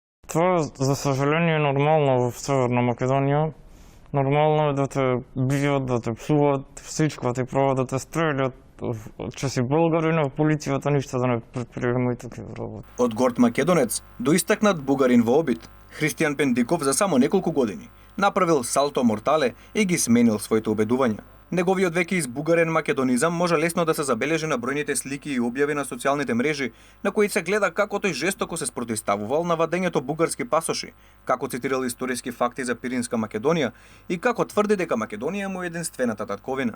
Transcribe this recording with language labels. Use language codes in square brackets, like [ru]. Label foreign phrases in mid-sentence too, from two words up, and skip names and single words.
[bg] Това, за съжаление, е нормално в Северна Македония. Нормално е да те бият, да те псуват, всичко, ти пробват да те стрелят. Че си българин, в полицията нищо да не предприема и такива работи. [mk] Од горд македонец до истакнат бугарин во обид, Христијан Пендиков за само неколку години направил [it] salto mortale [mk] и ги сменил своите убедувања. Неговиот веќе избугарен македонизам може лесно да се забележи на бројните слики и објави на социјалните мрежи, на кои се гледа како тој жестоко се спротивставувал на вадењето бугарски пасоши, како цитирал историски факти за Пиринска Македонија и како тврди дека Македонија му е единствената татковина.